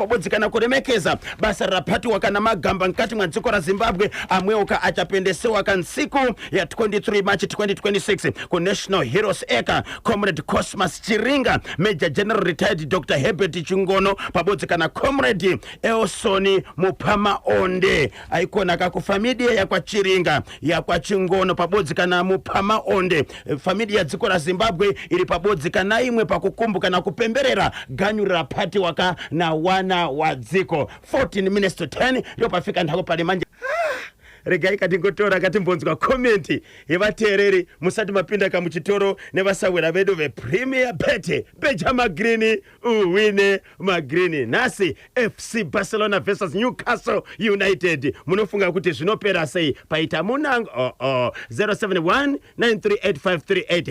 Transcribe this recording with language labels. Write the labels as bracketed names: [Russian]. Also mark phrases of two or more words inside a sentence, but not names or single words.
[Shona] Pabodzikana kuremekeza basa rapatiwa kana magamba mukati mwadziko raZimbabwe amweuka achapendesewa kansiku ya 23 March 2026 ku National Heroes Eka Comrade Cosmas Chiringa [English] Major General Retired [Shona] Dr. Herbert Chingono pabodzikana Comrade Elsoni Mupama Onde aikona kakufamilia ya kwa Chiringa ya kwa Chingono pabodzikana Mupama Onde familia dziko raZimbabwe iri pabodzikana imwe pakukumbuka na kupemberera rapati waka na wana wadziko 14 [English] minutes to [Shona] 10 yopafika ndako pale manje. Regai katingotora katimbonzwa komenti yevateereri musati mapinda kamuchitoro nevasawira vedu vePremier Bet beja magreen uwine magreen. Nasi FC Barcelona versus Newcastle United munofunga kuti zvinopera sei paita munango 071938538.